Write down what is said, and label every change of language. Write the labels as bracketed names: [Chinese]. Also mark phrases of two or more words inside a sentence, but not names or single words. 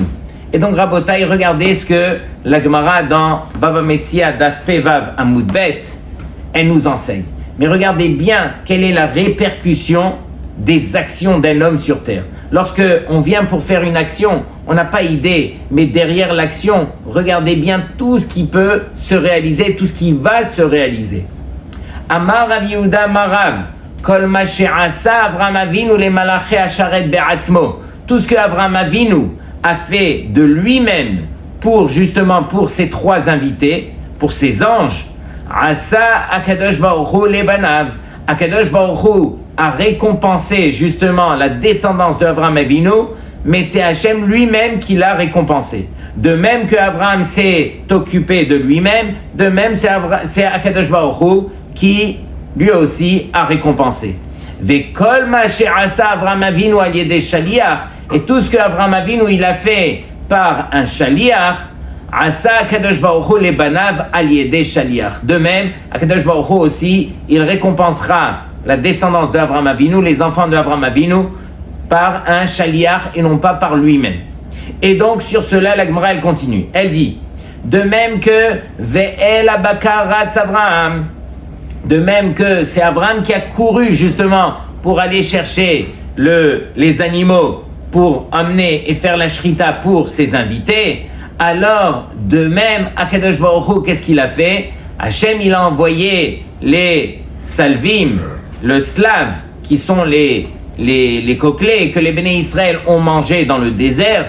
[French] Et donc Rabotai, regardez ce que la Gemara dans Baba Metzia [Hebrew] דף פ״ו עמוד ב, [French] elle nous enseigne. Mais regardez bien quelle est la répercussion des actions d'un homme sur terre. Lorsque on vient pour faire une action, on n'a pas idée, mais derrière l'action, regardez bien tout ce qui peut se réaliser, tout ce qui va se réaliser. [Hebrew] אמר רב יהודה אמר רב, כל מה שעשה אברהם אבינו למלאכי השרת בעצמו. [French] Tout ce que Avraham Avinu a fait de lui-même pour ces 3 invités, pour ces anges, [Hebrew] עשה הקדוש ברוך הוא לבניו. [French] Akadosh Baruch Hu a récompensé justement la descendance d'Avraham Avinu, mais c'est Hachem lui-même qui l'a récompensé. De même que Avraham s'est occupé de lui-même, de même c'est Akadosh Baruch Hu qui lui aussi a récompensé. [Hebrew] וכל מה שעשה אברהם אבינו על ידי שליח, [French] et tout ce que Avraham Avinu il a fait par un shaliach, [Hebrew] עשה הקדוש ברוך הוא לבניו על ידי שליח. [French] De même, Akadosh Baruch Hu aussi, il récompensera la descendance d'Avraham Avinu, les enfants d'Avraham Avinu, par un shaliach et non pas par lui-même. Et donc sur cela, la Gemara elle continue. Elle dit, de même que [Hebrew] ואל הבקר רץ אברהם, [French] de même que c'est Avraham qui a couru justement pour aller chercher les animaux pour amener et faire la shrita pour ses invités, alors de même Akadosh Baruch Hu, qu'est-ce qu'il a fait? Hachem il a envoyé les salvim, le slave, qui sont les coquelets que les Béné Israël ont mangés dans le désert.